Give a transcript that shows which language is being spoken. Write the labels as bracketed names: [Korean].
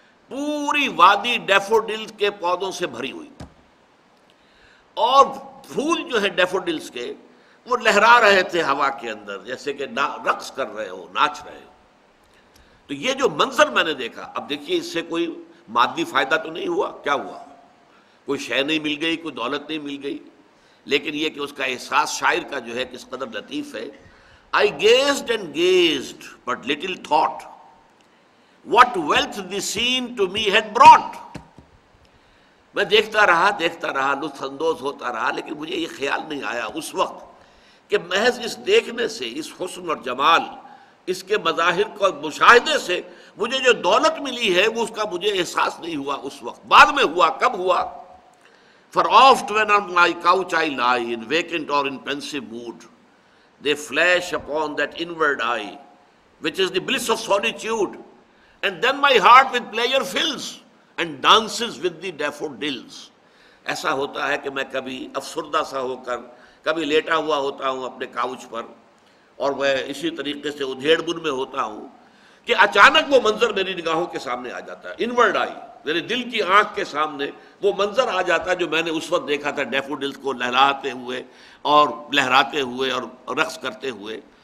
[Urdu] پوری وادی ڈیفوڈلز کے پودوں سے بھری ہوئی، اور پھول جو ہے ڈیفوڈلز کے وہ لہرا رہے تھے ہوا کے اندر جیسے کہ رقص کر رہے ہو، ناچ رہے ہو. تو یہ جو منظر میں نے دیکھا، اب دیکھیے اس سے کوئی مادی فائدہ تو نہیں ہوا، کیا ہوا؟ کوئی شے نہیں مل گئی، کوئی دولت نہیں مل گئی، لیکن یہ کہ اس کا احساس شاعر کا جو ہے کس قدر لطیف ہے. [English] I gazed and gazed, but little thought what wealth the scene to me had brought. [Urdu] میں دیکھتا رہا لطف اندوز ہوتا رہا، لیکن مجھے یہ خیال نہیں آیا اس وقت کہ محض اس دیکھنے سے، اس حسن اور جمال، اس کے مظاہر کو مشاہدے سے مجھے جو دولت ملی ہے وہ اس کا مجھے احساس نہیں ہوا اس وقت. بعد میں ہوا. کب ہوا؟ [English] For oft when on my couch I lie, in vacant or in pensive mood, they flash upon that inward eye, which is the bliss of solitude, and then my heart with pleasure fills and dances with the daffodils. [Urdu] ایسا ہوتا ہے کہ میں کبھی افسردہ سا ہو کر کبھی لیٹا ہوا ہوتا ہوں اپنے کاؤچ پر، اور میں اسی طریقے سے ادھیڑ بن میں ہوتا ہوں کہ اچانک وہ منظر میری نگاہوں کے سامنے آ جاتا ہے. انورڈ آئی، میرے دل کی آنکھ کے سامنے وہ منظر آ جاتا ہے جو میں نے اس وقت دیکھا تھا ڈیفوڈلز کو لہراتے ہوئے اور لہراتے ہوئے اور رقص کرتے ہوئے.